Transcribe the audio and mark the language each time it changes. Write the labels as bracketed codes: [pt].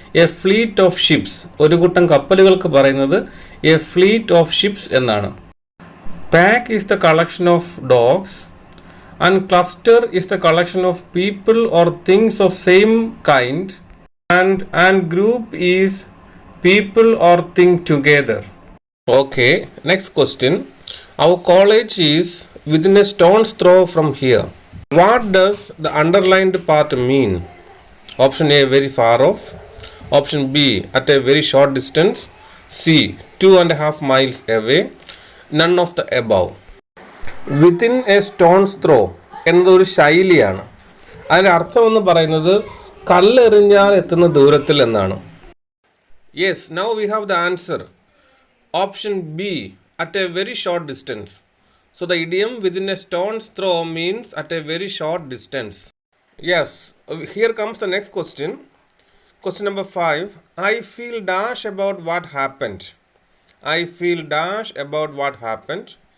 [en] A fleet of ships. [ml] ഒരു കൂട്ടം കപ്പലുകൾക്ക് പറയുന്നത് എ ഫ്ലീറ്റ് ഓഫ് ഷിപ്സ് എന്നാണ്. [en] Pack is the collection of dogs and cluster is the collection of people or things of same kind and group is people or thing together. Okay, next question. Our college is within a stone's throw from here. What does the underlined part mean? Option A, very far off. Option B, at a very short distance. C, 2.5 miles away. None of the above. Within a stone's throw [ml] എന്നതൊരു ശൈലിയാണ്. അതിൻ്റെ അർത്ഥം എന്ന് പറയുന്നത് കല്ലെറിഞ്ഞാൽ എത്തുന്ന ദൂരത്തിൽ എന്നാണ്. [en] Yes, now we have the answer. Option B, at a very short distance. So the idiom within a stone's throw means at a very short distance. Yes, here comes the next question. Question number 5. I feel dash about what happened. I feel dash about what happened.